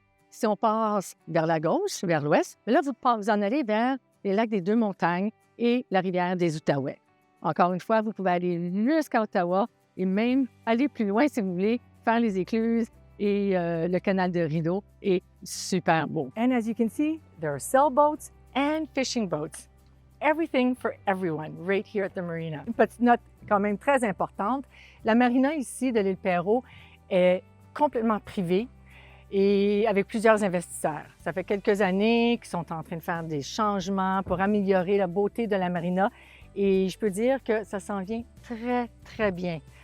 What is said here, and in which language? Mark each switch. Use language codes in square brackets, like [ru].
[fr] Si on passe vers la gauche, vers l'ouest, là, vous en allez vers les lacs des Deux-Montagnes et la rivière des Outaouais. Encore une fois, vous pouvez aller jusqu'à Ottawa et même aller plus loin si vous voulez, faire les écluses et le canal de Rideau est super beau. [en] And as you can see, there are sailboats and fishing boats. Everything for everyone right here at the marina. [fr] Une petite note quand même très importante, la marina ici de l'île Perrot est complètement privée et avec plusieurs investisseurs. Ça fait quelques années qu'ils sont en train de faire des changements pour améliorer la beauté de la marina et je peux dire que ça s'en vient très, très bien.